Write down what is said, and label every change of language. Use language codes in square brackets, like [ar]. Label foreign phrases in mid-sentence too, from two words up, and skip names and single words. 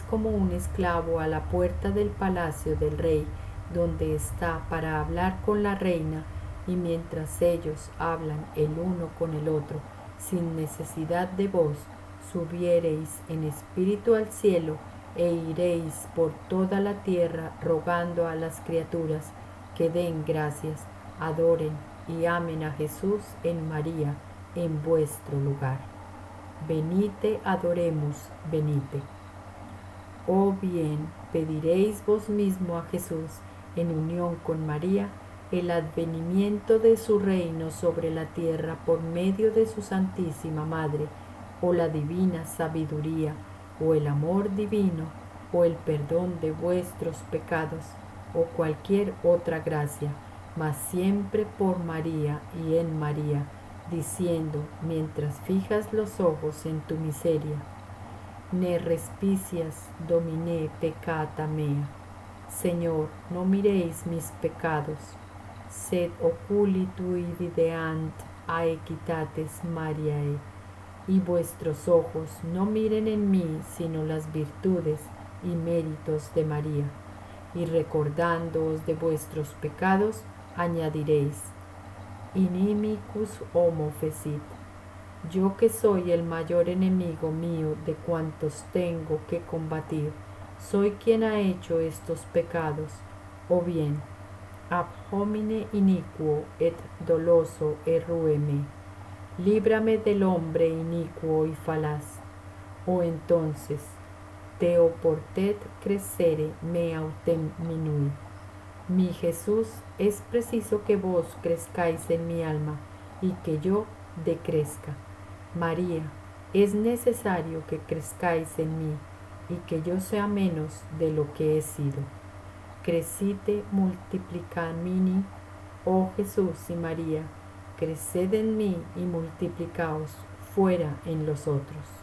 [es] como un esclavo a la puerta del palacio del rey, donde está para hablar con la reina, y mientras ellos hablan el uno con el otro, sin necesidad de vos, subiereis en espíritu al cielo e iréis por toda la tierra rogando a las criaturas que den gracias, adoren y amen a Jesús en María, en vuestro lugar. [la] Venite, adoremos, venite. [es] O bien, pediréis vos mismo a Jesús, en unión con María, el advenimiento de su reino sobre la tierra por medio de su Santísima Madre, o la divina sabiduría, o el amor divino, o el perdón de vuestros pecados, o cualquier otra gracia, mas siempre por María y en María, diciendo, mientras fijas los ojos en tu miseria: [la] Ne respicias, Domine, peccata mea. [es] Señor, no miréis mis pecados, [la] sed oculi tui videant a equitates Mariae, [es] y vuestros ojos no miren en mí sino las virtudes y méritos de María. Y recordándoos de vuestros pecados, [la] añadiréis: Inimicus homo fecit. [es] Yo que soy el mayor enemigo mío de cuantos tengo que combatir, soy quien ha hecho estos pecados. O bien, [la] ab homine iniquo et doloso errue me. [es] Líbrame del hombre inicuo y falaz. [la] O entonces, Teo portet crescere me autem minui. [es] Mi Jesús, es preciso que vos crezcáis en mi alma y que yo decrezca. María, es necesario que crezcáis en mí y que yo sea menos de lo que he sido. [la] Crecite multiplicamini, [es] oh Jesús y María, creced en mí y multiplicaos fuera en los otros.